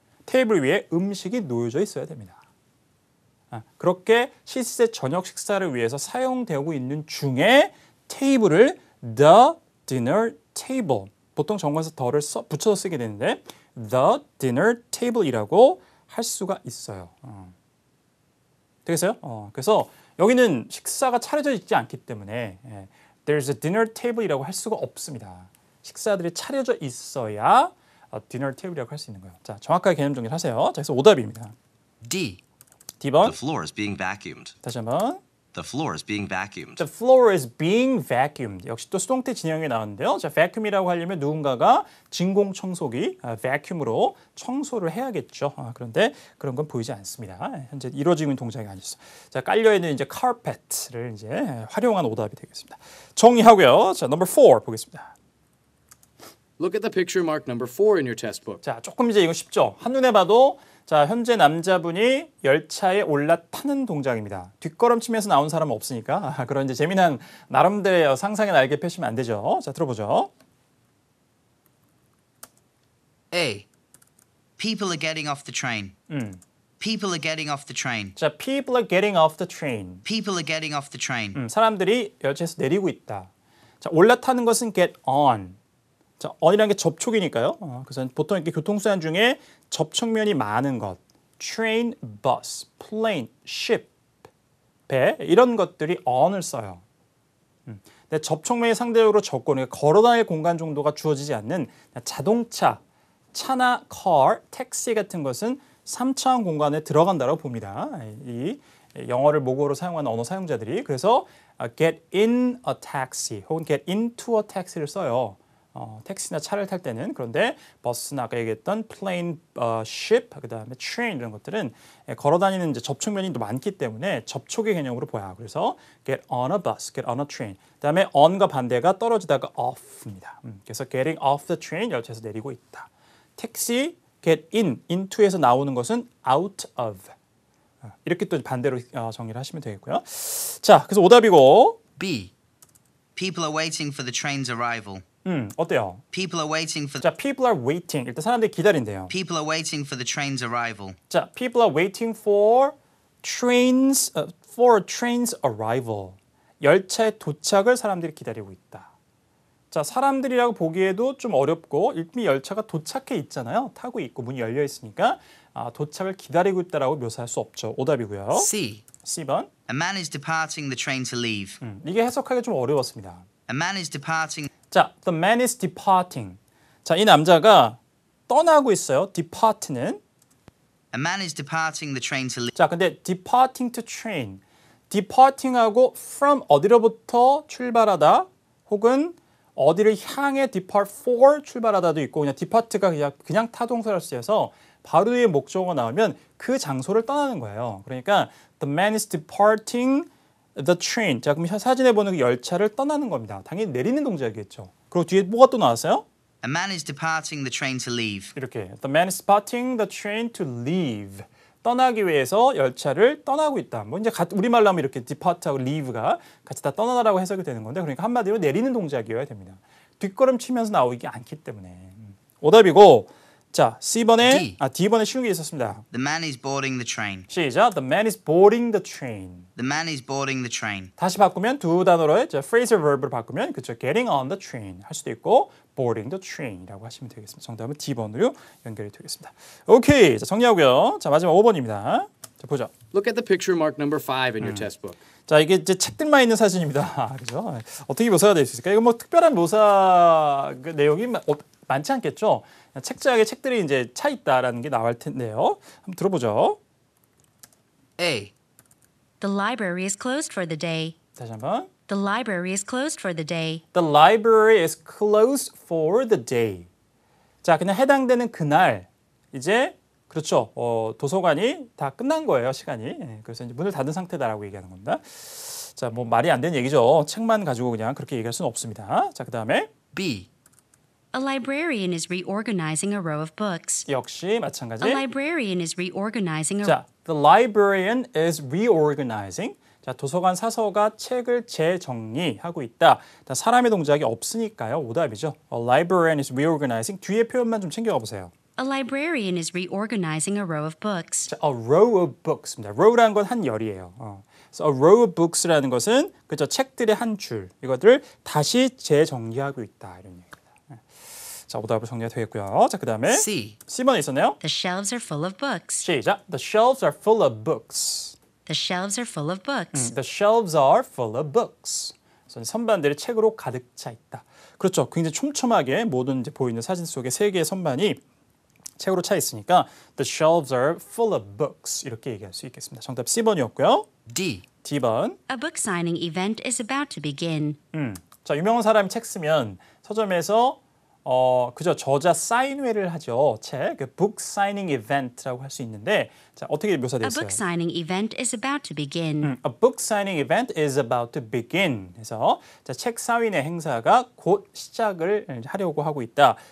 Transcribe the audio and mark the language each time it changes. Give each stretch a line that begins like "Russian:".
Korean: 테이블 위에 음식이 놓여져 있어야 됩니다. 그렇게 실제 저녁 식사를 위해서 사용되고 있는 중에 테이블을
English: the dinner table
Korean: 보통 정관사 the를 붙여서 쓰게 되는데 the dinner table이라고 할 수가 있어요. 되겠어요? 그래서 여기는 식사가 차려져 있지 않기 때문에
English: there's a dinner table
Korean: 이라고 할 수가 없습니다. 식사들이 차려져 있어야 dinner table이라고 할 수 있는 거예요. 자, 정확하게 개념 정리를 하세요. 자, 그래서 오답입니다.
English: D.
Korean: D번.
English: The floor is being vacuumed.
Korean: 다시 한번.
English: The floor is being vacuumed. The floor is being vacuumed.
Korean: 역시 또 수동태 진형이 나오는데요. 자, vacuum이라고 하려면 누군가가 진공 청소기, vacuum으로 청소를 해야겠죠. 그런데 그런 건 보이지 않습니다. 현재 이루어지고 있는 동작이 아니었어. 자, 깔려 있는 이제 carpet를 이제 활용한 오답이 되겠습니다. 정리하고요. 자, number 4 보겠습니다.
English: Look at the picture marked number 4 in your test book.
Korean: 자, 조금 이제 이거 쉽죠. 한눈에 봐도 자, 현재 남자분이 열차에 올라타는 동작입니다. 뒷걸음치면서 나온 사람은 없으니까 그런 이제 재미난 나름대로의 상상의 날개 펴시면 안 되죠. 자, 들어보죠.
English: A. People are getting off the train. People are getting off the train. 자, people are getting off the train. People are getting off the train.
Korean: 사람들이 열차에서 내리고 있다. 자, 올라타는 것은 get on. 자, on이라는 게 접촉이니까요. 그래서 보통 이렇게 교통수단 중에 접촉면이 많은 것, train, bus, plane, ship, 배 이런 것들이 on을 써요. 근데 접촉면이 상대적으로 적고 그러니까 걸어다닐 공간 정도가 주어지지 않는 자동차, 차나 car, 택시 같은 것은 3차원 공간에 들어간다고 봅니다. 이 영어를 모국어로 사용하는 언어 사용자들이 그래서
English: get in a taxi
Korean: 혹은
English: get into a taxi
Korean: 를 써요. 택시나 차를 탈 때는 그런데 버스나 아까 얘기했던 plane, ship, 그다음에 train 이런 것들은 걸어다니는 이제 접촉면이 또 많기 때문에 접촉의 개념으로 보야.
English: 그래서 get on a bus, get on a train.
Korean: 그다음에 on과 반대가 떨어지다가 off입니다. 그래서
English: getting off the train
Korean: 열차에서 내리고 있다. 택시 get in, into에서 나오는 것은 out of. 이렇게 또 반대로 정리를 하시면 되겠고요. 자, 그래서 오답이고
English: B. People are waiting for the train's arrival.
Korean: 어때요?
English: People are waiting for 자, people are waiting.
Korean: 일단 사람들이 기다린대요.
English: People are waiting for the train's arrival. 자, people are waiting for train's arrival.
Korean: 열차의 도착을 사람들이 기다리고 있다. 자, 사람들이라고 보기에도 좀 어렵고 이미 열차가 도착해 있잖아요. 타고 있고 문이 열려 있으니까 도착을 기다리고 있다라고 묘사할 수 없죠. 오답이고요.
English: C.
Korean: C번.
English: A man is departing the train to leave.
Korean: 이게 해석하기 좀 어려웠습니다.
English: A man is departing. 자, the man is departing.
Korean: 자, 이 남자가 떠나고 있어요. depart는.
English: A man is departing the train to leave. 자, 근데 departing to train.
Korean: departing하고 from 어디로부터 출발하다 혹은 어디를 향해 depart for 출발하다도 있고 그냥 depart가 그냥 타동사를 쓰여서 바로 뒤에 목적어가 나오면 그 장소를 떠나는 거예요.
English: 그러니까 the man is departing the train.
Korean: 자, 그럼 사진에 보는 그 열차를 떠나는 겁니다. 당연히 내리는 동작이겠죠. 그리고 뒤에 뭐가 또 나왔어요?
English: A man is departing the train to leave. 이렇게 the man is departing the train to leave.
Korean: 떠나기 위해서 열차를 떠나고 있다. 뭐 이제 우리말로 하면 이렇게 depart하고 leave가 같이 다 떠나다라고 해석이 되는 건데 그러니까 한마디로 내리는 동작이어야 됩니다. 뒷걸음 치면서 나오기 않기 때문에. 오답이고 자, C번에 D번에 쉬운 게 있었습니다.
English: The man is boarding the train.
Korean: 시작.
English: The man is boarding the train. The man is boarding the train.
Korean: 다시 바꾸면 두 단어로의 phrasal verb를 바꾸면 그쵸.
English: getting on the train
Korean: 할 수도 있고
English: boarding the train
Korean: 이라고 하시면 되겠습니다. 정답은 D번으로 연결이 되겠습니다. 오케이. 자, 정리하고요. 자, 마지막 5번입니다. 자, 보죠.
English: Look at the picture marked number 5 in your test book.
Korean: 자, 이게 이제 책들만 있는 사진입니다. 그죠? 어떻게 묘사가 될 수 있을까? 이거 뭐 특별한 묘사 그 내용이 많지 않겠죠? 책자에 책들이 이제 차 있다라는 게 나올 텐데요. 한번 들어보죠.
English: A. The library is closed for the day.
Korean: 다시 한번.
English: The library is closed for the day. The library is closed for the day.
Korean: 자, 그냥 해당되는 그날 이제 그렇죠. 도서관이 다 끝난 거예요, 시간이. 그래서 이제 문을 닫은 상태다라고 얘기하는 겁니다. 자, 뭐 말이 안 되는 얘기죠. 책만 가지고 그냥 그렇게 얘기할 수는 없습니다. 자, 그다음에
English: B. A librarian is reorganizing a row of books.
Korean: 역시 마찬가지.
English: A librarian is reorganizing a 자, the librarian is reorganizing.
Korean: 자, 도서관 사서가 책을 재정리하고 있다. 사람의 동작이 없으니까요. 오답이죠.
English: A librarian is reorganizing.
Korean: 뒤에 표현만 좀 챙겨가 보세요.
English: A librarian is reorganizing a row of books. 자, a row of books입니다.
Korean: row라는 건 한 열이에요. 그래서 a row of books라는 것은 그죠 책들의 한 줄. 이것들을 다시 재정리하고 있다. 이런 얘기입니다. 자, 오답으로 정리가 되겠고요. 자, 그다음에
English: C.
Korean: C번에 있었네요.
English: The shelves are full of books.
Korean: 시작.
English: The shelves are full of books. The shelves are full of books. The shelves are full of books.
Korean: 선반들이 책으로 가득 차 있다. 그렇죠. 굉장히 촘촘하게 모든 이제 보이는 사진 속에 세 개의 선반이 책으로 차 있으니까
English: the shelves are full of books
Korean: 이렇게 얘기할 수 있겠습니다. 정답 C번이었고요.
English: D.
Korean: D번.
English: A book signing event is about to begin.
Korean: 자, 유명한 사람이 책 쓰면 서점에서 그죠 저자 사인회를 하죠. 책, book signing event라고 할 수 있는데 자, 어떻게
English: A
Korean: 묘사됐어요?
English: book signing event is about to begin. A book signing event is about to begin.
Korean: 그래서 자, 책 사인회 행사가 곧 시작을 하려고 하고 있다.